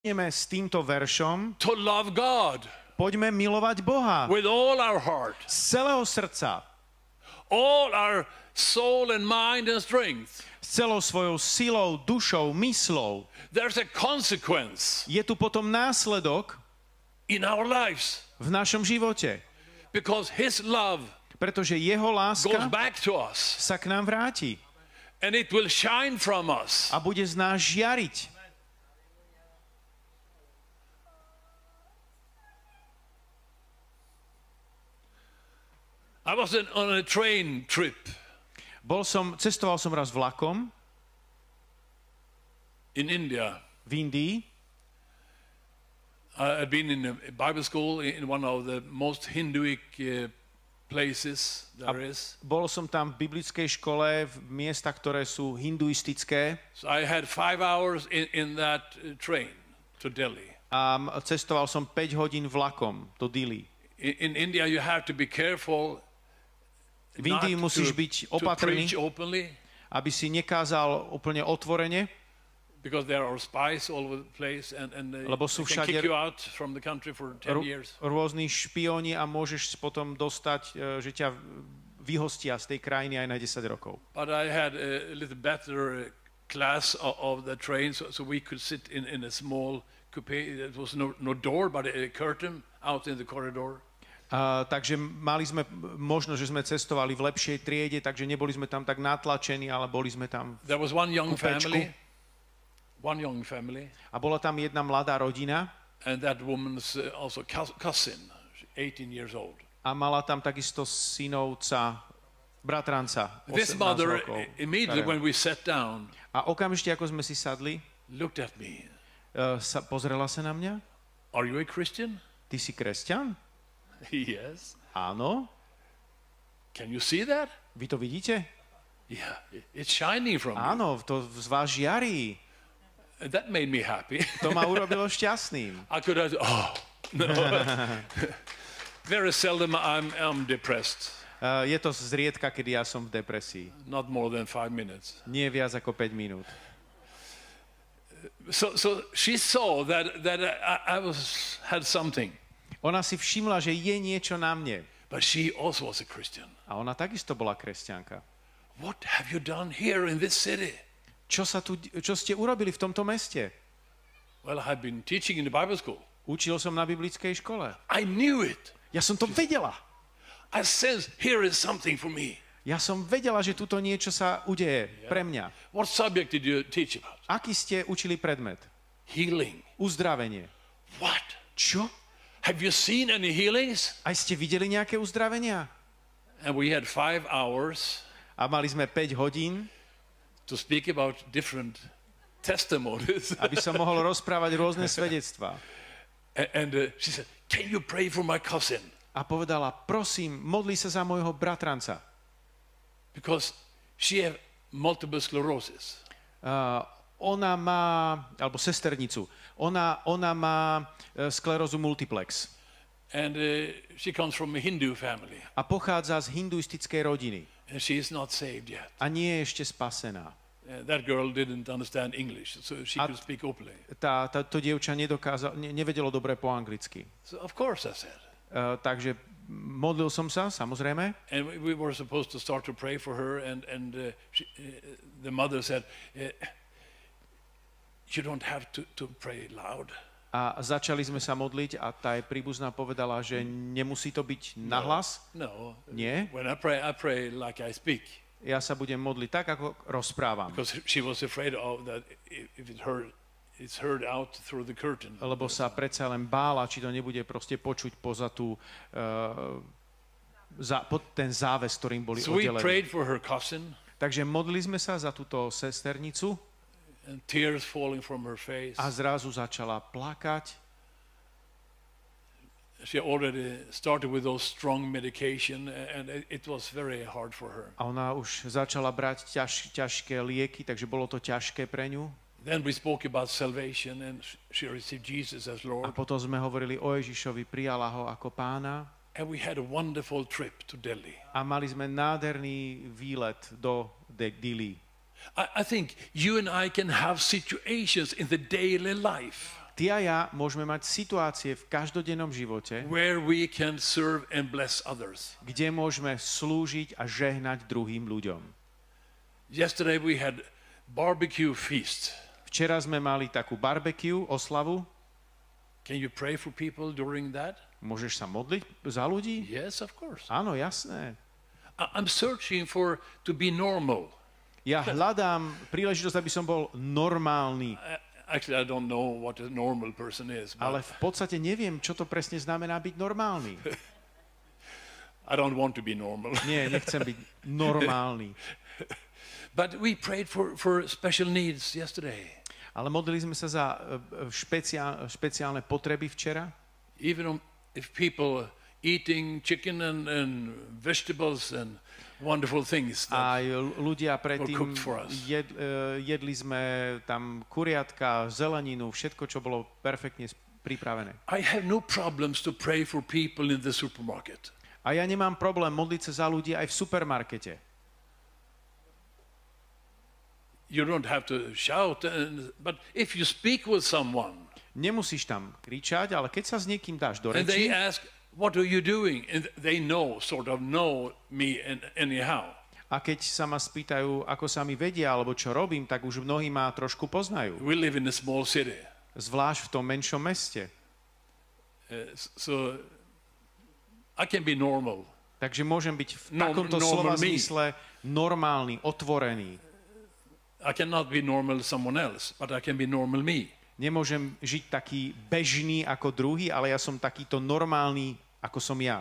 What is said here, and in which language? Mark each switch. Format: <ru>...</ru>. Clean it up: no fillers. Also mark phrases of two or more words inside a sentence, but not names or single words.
<sk>Ideme s týmto veršom.</sk> <en>to love God</en> <sk>Poďme milovať Boha</sk> <en>with all our heart,</en> <sk>z celého srdca,</sk> <en>all our soul and mind and strength.</en> <sk>s celou svojou silou, dušou, myslou.</sk> <en>There's a consequence</en> <sk>Je tu potom následok</sk> <en>in our lives</en> <sk>v našom živote,</sk> <en>because His love</en> <sk>pretože jeho</sk> <en>goes</en> <sk>láska</sk> <en>back to us</en> <sk>sa k nám vráti</sk> <en>and it will shine from us.</en> <sk>a bude z nás žiariť.</sk> <en>I was on a train trip</en> <sk>Cestoval som raz vlakom</sk> <en>in India.</en> <sk>v Indii.</sk> <en>I'd been in a Bible school in one of the most Hinduic places there is.</en> <sk>Bol som tam v biblickej škole v miestach, ktoré sú hinduistické.</sk> <en>So I had 5 hours in that train to Delhi.</en> <sk>A cestoval som 5 hodín vlakom do Dili.</sk> <en>In India you have to be careful</en> <sk>V Indii musíš byť</sk> <en>to</en> <sk>opatrný,</sk> <en>preach openly</en> <sk>aby si nekázal úplne otvorene,</sk> <en>because there are spies all over the place and they</en> <sk>Lebo sú</sk> <en>can</en> <sk>všade</sk> <en>kick you out from the country for 10 years.</en> <sk>rôzni špióni a môžeš potom dostať, že ťa vyhostia z tej krajiny aj na 10 rokov.</sk> <en>But I had a little better class of the train, so we could sit in a small coupe. There was no door, but a curtain out in the corridor.</en> <sk>Takže mali sme možnosť, že sme cestovali v lepšej triede, takže neboli sme tam tak natlačení, ale boli sme tam</sk> <en>There was one young</en> <sk>kúpečku.</sk> <en>family,</en> <sk>A bola tam jedna mladá rodina</sk> <en>and that woman's also cousin, 18 years old.</en> <sk>a mala tam takisto synovca, bratranca,</sk> <en>This</en> <sk>18</sk> <en>mother,</en> <sk>rokov.</sk> <en>immediately when we sat down,</en> <sk>A okamžite, ako sme si sadli,</sk> <en>looked at me.</en> <sk>pozrela sa na mňa.</sk> <en>Are you a Christian?</en> <sk>Ty si kresťan?</sk> <en>Yes.</en> <sk>Áno.</sk> <en>Can you see that?</en> <sk>Vy to vidíte?</sk> <en>Yeah, it's shining from you.</en> <sk>Áno, to z vás žiarí.</sk> <en>That made me happy.</en> <sk>To ma urobilo šťastným.</sk> <en>I could have, no. Very seldom I'm depressed.</en> <sk>Je to zriedka, kedy ja som v depresii.</sk> <en>Not more than 5 minutes.</en> <sk>Nie viac ako 5 minút.</sk> <en>So she saw that I had something.</en> <sk>Ona si všimla, že je niečo na mne.</sk> <en>But she also was a Christian.</en> <sk>A ona takisto bola kresťanka.</sk> <en>What have you done here in this city?</en> <sk>Čo ste urobili v tomto meste?</sk> <en>Well, I've been teaching in the Bible school.</en> <sk>Učil som na biblickej škole.</sk> <en>I knew it.</en> <sk>Ja som to vedela.</sk> <en>I sensed here is something for me.</en> <sk>Ja som vedela, že tuto niečo sa udeje pre mňa.</sk> <en>What subject did you teach about?</en> <sk>Aký ste učili predmet?</sk> <en>Healing.</en> <sk>Uzdravenie.</sk> <en>What?</en> <sk>Čo?</sk> <en>Have you seen any healings?</en> <sk>Aj ste videli nejaké uzdravenia?</sk> <en>And we had 5 hours</en> <sk>A mali sme 5 hodín,</sk> <en>to speak about different testimonies.</en> <sk>aby som mohol rozprávať rôzne svedectvá.</sk> <en>And she said, can you pray for my cousin?</en> <sk>A povedala, prosím, modli sa za môjho bratranca.</sk> <en>Because she had multiple sclerosis.</en> <sk>Ona má, alebo sesternicu, ona má sklerózu multiplex.</sk> <en>And she comes from a Hindu family.</en> <sk>A pochádza z hinduistickej rodiny.</sk> <en>And she is not saved yet.</en> <sk>A nie je ešte spasená.</sk> <en>That girl didn't understand English, so she could speak openly.</en> <sk>To dievča nevedelo dobre po anglicky.</sk> <en>So of course I said.</en> <sk>Takže modlil som sa, samozrejme.</sk> <en>And we were supposed to start to pray for her, and the mother said, you don't have to pray loud.</en> <sk>A začali sme sa modliť a tá je príbuzná povedala, že nemusí to byť nahlas.</sk> <en>No.</en> <sk>Nie.</sk> <en>When I pray like I speak.</en> <sk>Ja sa budem modliť tak, ako rozprávam.</sk> <en>Because she was afraid of that if it's heard out through the curtain.</en> <sk>Lebo sa predsa len bála, či to nebude proste počuť poza tú, pod ten záves, ktorým boli</sk> <en>So we</en> <sk>oddelení.</sk> <en>prayed for her cousin.</en> <sk>Takže modlili sme sa za túto sesternicu</sk> <en>And tears falling from her face.</en> <sk>a zrazu začala plakať.</sk> <en>She already started with those strong medication, and it was very hard for her.</en> <sk>A ona už začala brať ťažké lieky, takže bolo to ťažké pre ňu.</sk> <en>Then we spoke about salvation, and she received Jesus as</en> <sk>A</sk> <en>Lord.</en> <sk>potom sme hovorili o Ježišovi, prijala ho ako pána.</sk> <en>And we had a wonderful trip to Delhi.</en> <sk>A mali sme nádherný výlet do Dili.</sk> <en>I think you and I can have situations in the daily life.</en> <sk>ty a ja môžeme mať situácie v každodennom živote,</sk> <en>where we can serve and bless others.</en> <sk>kde môžeme slúžiť a žehnať druhým ľuďom.</sk> <en>Yesterday we had barbecue feast.</en> <sk>Včera sme mali takú barbecue, oslavu.</sk> <en>Can you pray for people during that?</en> <sk>Môžeš sa modliť za ľudí?</sk> <en>Yes, of course.</en> <sk>Áno, jasné.</sk> <en>I'm searching to be normal.</en> <sk>Ja hľadám príležitosť, aby som bol normálny,</sk> <en>Actually, I don't know what a normal person is.</en> <sk>ale v podstate neviem, čo to presne znamená byť normálny.</sk> <en>I don't want to be normal.</en> <sk>Nie, nechcem byť normálny.</sk> <en>But we prayed for special needs yesterday.</en> <sk>Ale modlili sme sa za špeciálne potreby včera.</sk> <en>Even if people eating chicken and vegetables and wonderful things.</en> <sk>Aj ľudia predtým</sk> <en>cooked for us.</en> <sk>jedli sme tam kuriatka, zeleninu, všetko, čo bolo perfektne pripravené.</sk> <en>I have no problems to pray for people in the supermarket.</en> <sk>A ja nemám problém modliť sa za ľudí aj v supermarkete.</sk> <en>You don't have to shout, but if you speak with someone</en> <sk>Nemusíš tam kričať, ale keď sa s niekým dáš do</sk> <en>and they</en> <sk>reči</sk> <en>ask, what are you doing? And they sort of know me anyhow.</en> <sk>a keď sa ma spýtajú, ako sa mi vedia, alebo čo robím, tak už mnohí ma trošku poznajú.</sk> <en>We live in a small city.</en> <sk>Zvlášť v tom menšom meste.</sk> <en>So I can be normal.</en> <sk>Takže môžem byť v</sk> <en>Normal</en> <sk>takomto slova</sk> <en>me.</en> <sk>zmysle normálny, otvorený.</sk> <en>I cannot be normal someone else, but I can be normal me.</en> <sk>Nemôžem žiť taký bežný ako druhý, ale ja som takýto normálny, ako som ja.</sk>